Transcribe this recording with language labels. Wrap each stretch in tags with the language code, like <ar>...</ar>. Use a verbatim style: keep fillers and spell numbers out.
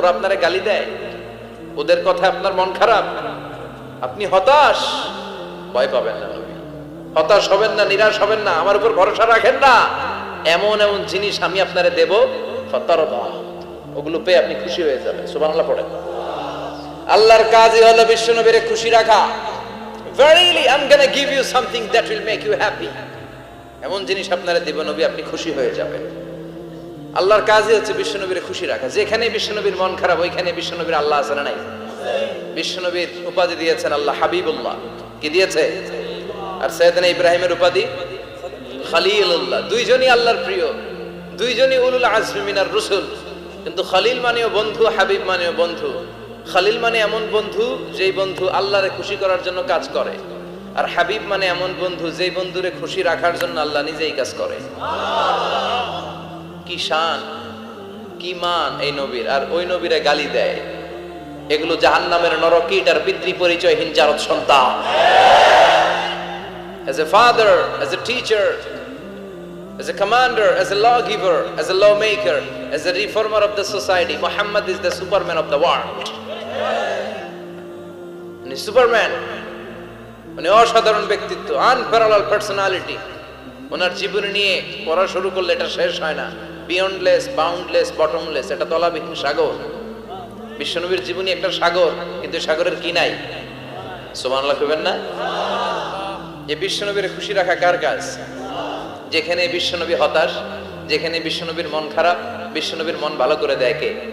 <bn>ওরা আপনারে গালি দেয়, ওদের কথা আপনার মন খারাপ, আপনি হতাশ, ভয় পাবেন না, হতাশ হবেন না, নিরাশ হবেন না, আমার উপর ভরসা রাখেন না, এমন এমন জিনিস আমি আপনারে দেব ফাতারদা, ওগুলো পেয়ে আপনি খুশি হয়ে যাবেন। সুবহানাল্লাহ পড়েন। আল্লাহর কাজই হলো বিশ্ব নবীরে খুশি রাখা।</bn> <en>verily i'm going to give you something that will make you happy,</en> <bn>এমন জিনিস আপনারে দেব নবী, আপনি খুশি হয়ে যাবেন। আল্লাহর কাজই হচ্ছে বিশ্ব নবীরে খুশি রাখা। যেখানে বিশ্ব নবীর মন খারাপ ওইখানে বিশ্ব নবীর আল্লাহ আছে না নাই? বিশ্ব নবীর উপাধি দিয়েছেন আল্লাহ হাবিবুল্লাহ। কি দিয়েছে? আর সৈয়দনা ইব্রাহিমের উপাধি খলিলুল্লাহ। দুইজনই আল্লাহর প্রিয়, দুইজনই</bn> <ar>উলুল আজমি মিনার রুসুল,</ar> <bn>কিন্তু খলিল মানেও বন্ধু, হাবিব মানেও বন্ধু। খলিল মানে এমন বন্ধু যেই বন্ধু আল্লাহরে খুশি করার জন্য কাজ করে, আর হাবিব মানে এমন বন্ধু যেই বন্ধুরে খুশি রাখার জন্য আল্লাহ নিজেই কাজ করে। কি শান, কি মান এই নবীর! আর ওই নবীরে গালি দেয়, এগুলো জাহান্নামের নরকীট আর পিতৃ পরিচয়হীন জারদ সন্তান।</bn> <en>As a father, as a teacher, as a commander, as a lawgiver, as a lawmaker, as a reformer of the society, Muhammad is the superman of the world. And he's superman,</en> <bn>মানে অসাধারণ ব্যক্তিত্ব,</bn> <en>unparalleled personality.</en> <bn>ওনার জীবন নিয়ে পড়া শুরু করলে এটা শেষ হয় না।</bn> <en>Beyondless, boundless, bottomless,</en> <bn>এটা তলাবিহীন সাগর। বিশ্বনবীর জীবনী একটা সাগর, কিন্তু সাগরের কি নাই। সুবহানাল্লাহ কইবেন না? যে বিশ্বনবীর খুশি রাখা কার কাজ? যেখানে বিশ্বনবী হতাশ, যেখানে বিশ্বনবীর মন খারাপ, বিশ্বনবীর মন ভালো করে দেয় কে?</bn>